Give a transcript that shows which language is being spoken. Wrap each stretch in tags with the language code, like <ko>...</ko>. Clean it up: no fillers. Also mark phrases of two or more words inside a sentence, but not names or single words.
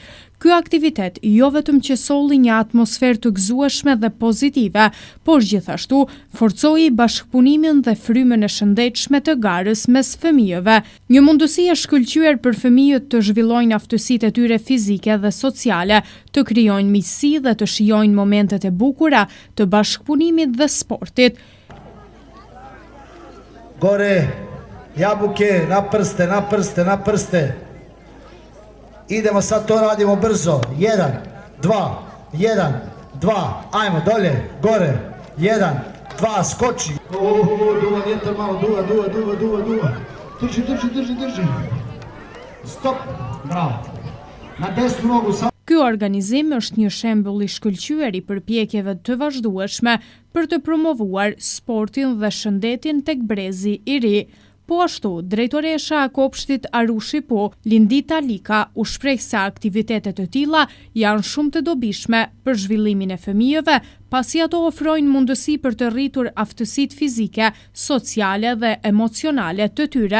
<sq>Ky aktivitet jo vetëm që solli një atmosferë të gëzueshme dhe pozitive, por gjithashtu forcoi bashkëpunimin dhe frymën e shëndetshme të garës mes fëmijëve. Një mundësi e shkëlqyer për fëmijët të zhvillojnë aftësitë e tyre fizike dhe sociale, të krijojnë miqësi dhe të shijojnë momentet e bukura të bashkëpunimit dhe sportit.</sq> <bs>Gore, jabuke, na prste. Idemo sad to radimo brzo. 1, 2, ajmo dolje, gore. 1, 2, skoči. Duva vjetar malo, duva. Drži. Stop, bravo. Na desnu nogu sad.</bs> <sq>Ky organizim është një shembull i shkëlqyer i përpjekjeve të vazhdueshme për të promovuar sportin dhe shëndetin tek brezi i ri. Po ashtu, drejtoresha e kopshtit Arushi Po, Lindita Lika, u shpreh se aktivitetet të tilla janë shumë të dobishme për zhvillimin e fëmijëve, pasi ato ofrojnë mundësi për të rritur aftësitë fizike, sociale dhe emocionale të tyre.</sq>